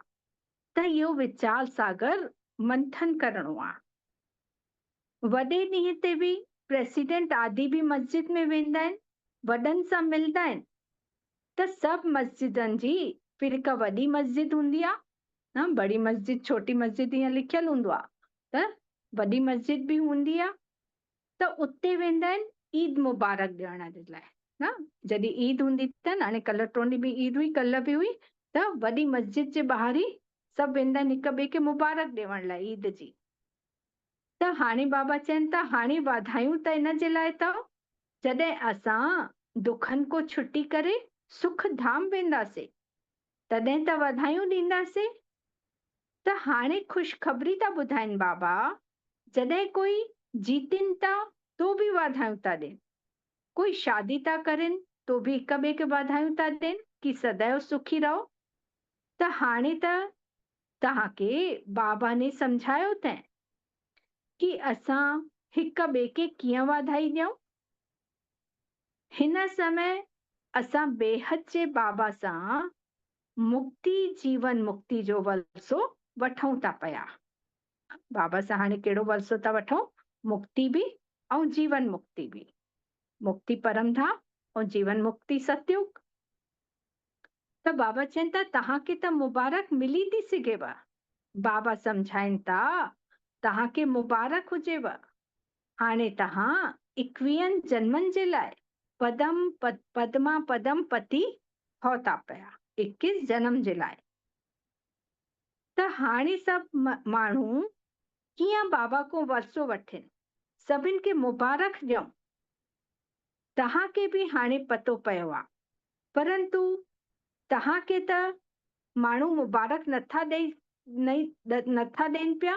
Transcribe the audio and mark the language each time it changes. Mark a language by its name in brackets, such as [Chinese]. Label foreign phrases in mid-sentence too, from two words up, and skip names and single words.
[Sindhi] त इहो वीचार सागर मंथन करणो आहे। वॾे ॾींहं ते बि प्रेसिडेंट आदि बि मस्जिद में वेंदा आहिनि, वॾनि सां मिलंदा आहिनि। त सभु मस्जिदनि जी फिर हिकु वॾी मस्जिद हूंदी आहे न, [Hindi] बड़ी मस्जिद छोटी मस्जिद [Sindhi] ईअं लिखियल हूंदो आहे। त वॾी मस्जिद बि हूंदी आहे, त उते वेंदा आहिनि ईद मुबारक ॾियण जे लाइ न। जॾहिं ईद हूंदी अथनि, हाणे कल्ह टियों ॾींहुं बि ईद हुई, कल्ह बि हुई, त वॾी मस्जिद जे ॿाहिरि ई सभु वेंदा आहिनि हिक ॿिए खे मुबारक ॾियण लाइ ईद जी। त हाणे बाबा चवनि था हाणे वाधायूं त इन जे लाइ अथव जॾहिं असां दुखनि को छुटी करे सुख धाम वेंदासीं, तॾहिं त वाधायूं ॾींदासीं। त हाणे ख़ुशख़बरी था ॿुधाइनि बाबा, जॾहिं कोई जीतिन था [Hindi] तो भी [Sindhi] वाधायूं था ॾियनि, कोई शादी था करेनि [Hindi] तो भी [Sindhi] हिक ॿिए खे वाधायूं था ॾियनि कि सदैव सुखी रहो। त हाणे त तव्हांखे बाबा ने सम्झायो अथनि कि असां हिक ॿिए खे कीअं वाधाई ॾियूं। हिन समय असां बेहद जे बाबा सां मुक्ति, जीवन मुक्ति जो वरसो वठूं था पिया। बाबा सां हाणे कहिड़ो वरसो था वठूं? मुक्ति भी ऐं जीवन मुक्ति भी। मुक्ति परम धाम और जीवन मुक्ति सतयुग। त बाबा चवनि था तव्हांखे त मुबारक मिली थी सघेव। बाबा सम्झाइनि था तव्हांखे मुबारक हुजेव। हाणे तव्हां 21 जन्मनि जे लाइ पद्मा पदम पति हो था पिया, 21 जन्म जे लाइ। त हाणे सभु माण्हू कीअं बाबा को वरसो वठनि, सभिनि खे मुबारक ॾियूं। तव्हांखे बि हाणे पतो पियो आहे, परंतु तव्हांखे त माण्हू मुबारक नथा ॾियनि पिया।